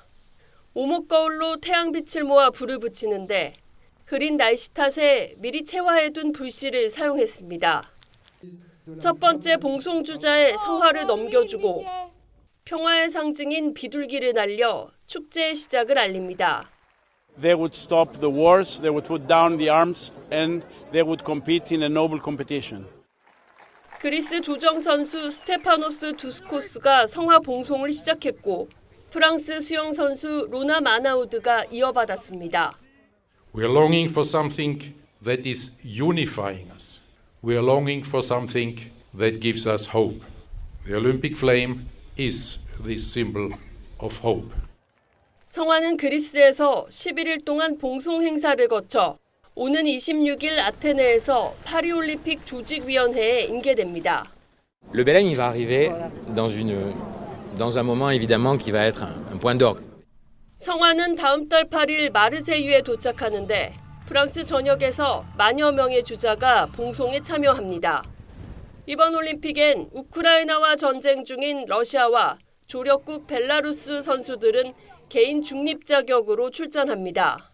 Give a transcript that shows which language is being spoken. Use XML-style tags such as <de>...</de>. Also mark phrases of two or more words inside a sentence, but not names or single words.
<ko>오목거울로 태양빛을 모아 불을 붙이는데 흐린 날씨 탓에 미리 채화해둔 불씨를 사용했습니다. 첫 번째 봉송주자의 성화를 넘겨주고 평화의 상징인 비둘기를 날려 축제의 시작을 알립니다.</ko> <en>They would stop the wars, they would put down the arms, and they would compete in a noble competition.</en> <ko>그리스 조정 선수 스테파노스 두스코스가 성화 봉송을 시작했고 프랑스 수영 선수 로나 마나우드가 이어받았습니다.</ko> <en>We are longing for something that is unifying us. We are longing for something that gives us hope. The Olympic flame is this symbol of hope.</en> <ko>성화는 그리스에서 11일 동안 봉송 행사를 거쳐 오는 26일 아테네에서 파리올림픽 조직위원회에 인계됩니다.</ko> <fr>Le Baleine il va arriver dans un moment évidemment qui va être un point d'orgue.</fr> <ko>성화는 다음 달 8일 마르세유에 도착하는데 프랑스 전역에서 만여 명의 주자가 봉송에 참여합니다. 이번 올림픽엔 우크라이나와 전쟁 중인 러시아와 조력국 벨라루스 선수들은 개인 중립 자격으로 출전합니다.</ko>